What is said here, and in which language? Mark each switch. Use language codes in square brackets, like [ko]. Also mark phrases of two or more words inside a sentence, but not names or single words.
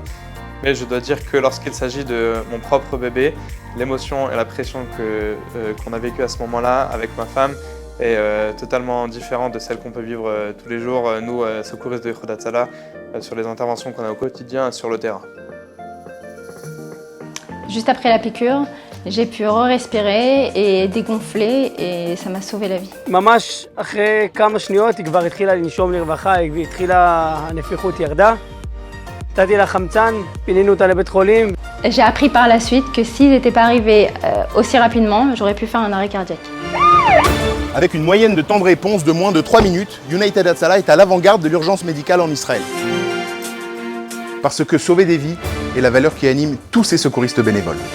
[fr] Mais je dois dire que lorsqu'il s'agit de mon propre bébé, l'émotion et la pression qu'on a vécue à ce moment-là avec ma femme est totalement différente de celle qu'on peut vivre tous les jours, nous, secouristes de Yehuda Hatzalah, sur les interventions qu'on a au quotidien sur le terrain. Juste après la piqûre, j'ai pu respirer et dégonfler et ça m'a sauvé la vie. [he] ממש אחרי כמה שניות היא כבר התחילה לנשום לרווחה, הנפיחות ירדה. נתתי לה חמצן, פינינו אותה לבית חולים. [fr] J'ai appris par la suite que s'ils n'étaient pas arrivés aussi rapidement, j'aurais pu faire un arrêt cardiaque. Avec une moyenne de temps de réponse de moins de 3 minutes, United Hatzalah est à l'avant-garde de l'urgence médicale en Israël. Parce que sauver des vies est la valeur qui anime tous ces secouristes bénévoles.